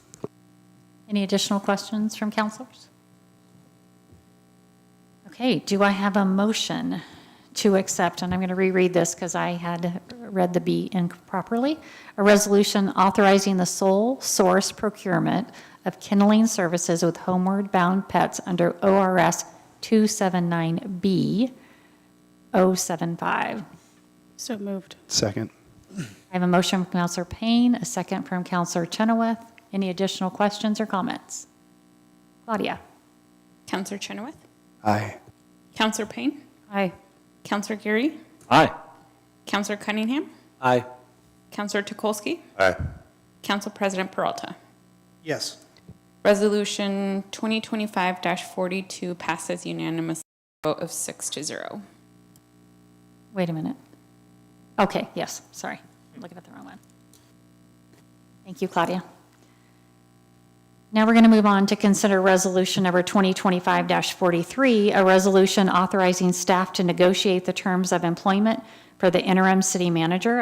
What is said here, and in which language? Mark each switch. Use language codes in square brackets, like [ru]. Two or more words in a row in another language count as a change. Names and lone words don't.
[en] Any additional questions from councilors? Okay, do I have a motion to accept, and I'm going to reread this because I had read the B improperly, a resolution authorizing the sole source procurement of kenneling services with Homeward Bound Pets under ORS 279B 075. So moved. Second. I have a motion from Councilor Payne, a second from Councilor Chenoweth. Any additional questions or comments? Claudia. Councillor Chenoweth? Aye. Councillor Payne? Aye. Councillor Geary? Aye. Councillor Cunningham? Aye. Councillor Tukolsky? Aye. Council President Peralta? Yes. Resolution 2025-42 passes unanimously vote of 6-0. Wait a minute. Okay, yes, sorry. I'm looking at the wrong one. Thank you, Claudia. Now we're going to move on to consider resolution number 2025-43, a resolution authorizing staff to negotiate the terms of employment for the interim city manager.